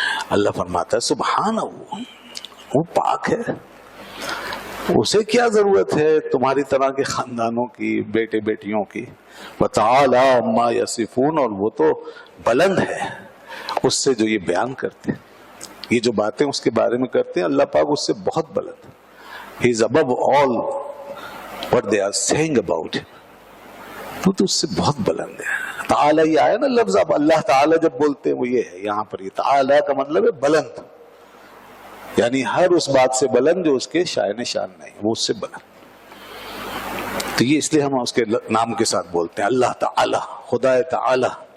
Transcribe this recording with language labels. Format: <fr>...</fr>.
<ur>اللہ فرماتا ہے سبحانہ, وہ پاک ہے, اسے کیا ضرورت ہے تمہاری طرح کے خاندانوں کی, بیٹے بیٹیوں کی.</ur> <ar>وَتَعَالَى عَمَّا يَصِفُونَ,</ar> <ur>اور وہ تو بلند ہے اس سے جو یہ بیان کرتے ہیں, یہ جو باتیں اس کے بارے میں کرتے ہیں, اللہ پاک اس سے بہت بلند ہے.</ur> <en>He is above all what they are saying about him.</en> <ur>وہ تو اس سے بہت بلند ہے. تعالی یہ آیا نا لفظ, اب اللہ تعالی جب بولتے ہیں وہ یہ ہے یہاں پر, یہ تعالی کا مطلب ہے بلند, یعنی ہر اس بات سے بلند جو اس کے شائن شان نہیں, وہ اس سے بلند. تو یہ اس لیے ہم اس کے نام کے ساتھ بولتے ہیں اللہ تعالی, خدا تعالی.</ur>